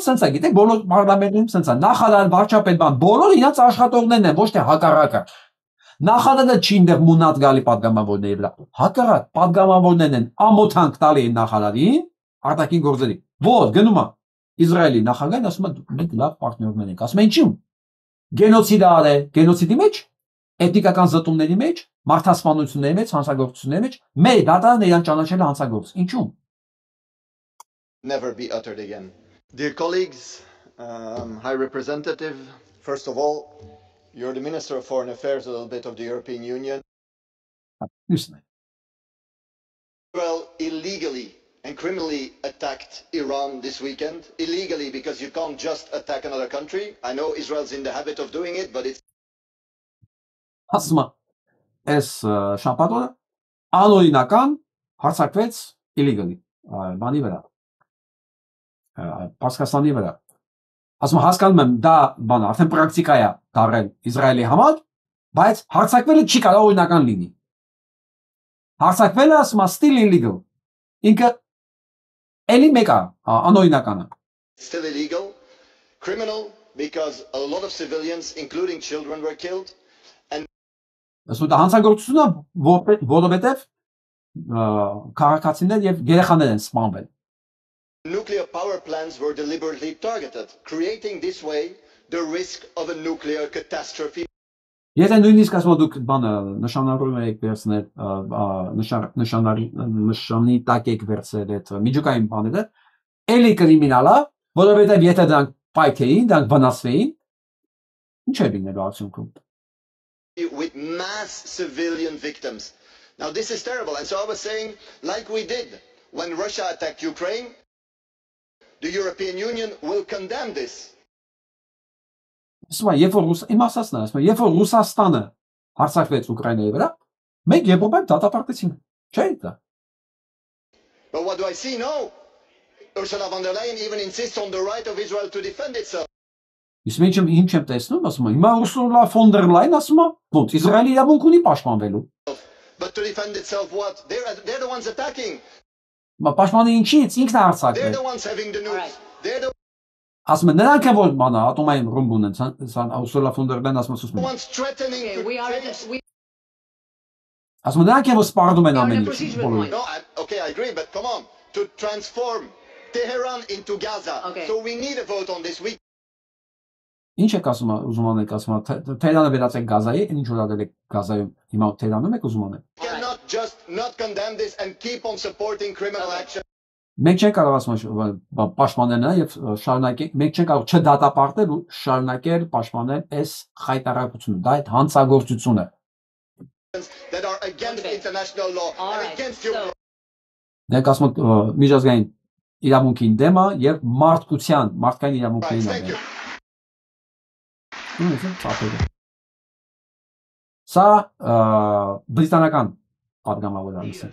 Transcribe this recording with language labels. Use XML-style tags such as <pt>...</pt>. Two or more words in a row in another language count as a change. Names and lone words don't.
<hy>sense է, գիտեք, բոլոր պարլամենտում sense է, նախարար, վարչապետ, բան, բոլոր իրանց աշխատողներն են, ոչ թե հակառակը։ Նախարարը չի ինձ մունատ գալի պատգամավորների վրա։ Հակառակ պատգամավորներն են ամոթանք տալի են նախարարին, արտաքին գործերի։ Որ գնում է Իսրայելի նախագահն ասում է մենք լավ պարտներներ ենք։ Ասում է ինչու՞։ գենոցիդ արել, գենոցիդի մեջ, էթնիկական զտումների մեջ, մարդասպանությունների մեջ, հանցագործությունների մեջ, մեր դատարանը իրան ճանաչել է հանցագործ։ Ինչու՞։</hy> <en>Never be uttered again. Dear colleagues, High Representative, first of all, you're the Minister of Foreign Affairs a little bit of the European Union. Listen. Israel illegally and criminally attacked Iran this weekend. Illegally because you can't just attack another country. I know Israel's in the habit of doing it, but it's...</en> <hy>Ասում ես շաբաթը անօրինական հարձակվեց illegally բանի վրա Պարսկաստանի վրա ասում հասկանում եմ դա բան արդեն պրակտիկա է դարել Իսրայելի համար բայց հարձակվելը չի կարող օրինական լինի հարձակվելը ասում</hy> <en>still illegal</en> <hy>ինքը էլի մեկ է անօրինականը</hy> <en>still illegal criminal because a lot of civilians including children were killed.</en> <hy>Ասում դա հանցագործությունն է, որովհետև քաղաքացիներ եւ երեխաներ են սպանվել։</hy> <en>Nuclear power plants were deliberately targeted, creating this way the risk of a nuclear catastrophe.</en> <hy>Եթե նույնիսկ ասում դուք բանը նշանավորում եք վերցնել նշանի տակ եք վերցնել այդ միջուկային բաները, էլի կրիմինալ է, որովհետև եթե դրանք պայթեին, դրանք վնասվեին, ինչ է լինելու արդյունքում։</hy> <en>With mass civilian victims. Now this is terrible, and so I was saying, like we did when Russia attacked Ukraine, the European Union will condemn this.</en> <hy>Երբ որ Ռուսաստանը հարձակվեց Ուկրաինայի վրա, մենք Եվրոպայում դատապարտեցին, չէ՞ դա։</hy> <en>But what do I see now? Ursula von der Leyen even insists on the right of Israel to defend itself.</en> <hy>Իսկ մենք ինչ եմ տեսնում, ասում եմ, հիմա Ursula von der Leyen ասում է, ոնց Իսրայելի իրավունք ունի պաշտպանվելու։</hy> <en>But to defend itself what? They're the ones attacking.</en> <hy>Մա պաշտպանի ինչի՞ց, ինքն է հարձակվել։</hy> <en>They're the ones having the nukes. They're the</en> <hy>ասում են նրանք են որ բանը ատոմային ռումբ ունեն, Ursula von der Leyen ասում է։</hy> <en>ones threatening to</en> <hy>ասում են նրանք են որ սպառնում են ամեն ինչ։</hy> <en>No, okay, I agree, but come on, to transform Tehran into Gaza. Okay. So we need a vote on this week.</en> <hy>Ինչ եք ասում, ուզում անեք ասում, Թեհրանը վերածեք Գազայի, ինչ որ ադել եք Գազայում, հիմա Թեհրանում եք ուզում անեք։</hy> <en>Cannot just not condemn this and keep on supporting criminal action.</en> <hy>Մենք չենք կարող ասում պաշտպանել նա եւ շարունակել, մենք չենք կարող չդատապարտել ու շարունակել պաշտպանել այս խայտարակությունը, դա այդ հանցագործությունը։</hy> <en>That are against international law and against your...</en> <hy>Դրանք ասում են միջազգային իրավունքին դեմ է եւ մարդկային իրավունքներին դեմ։ Սա բրիտանական падգամավորանից։</hy>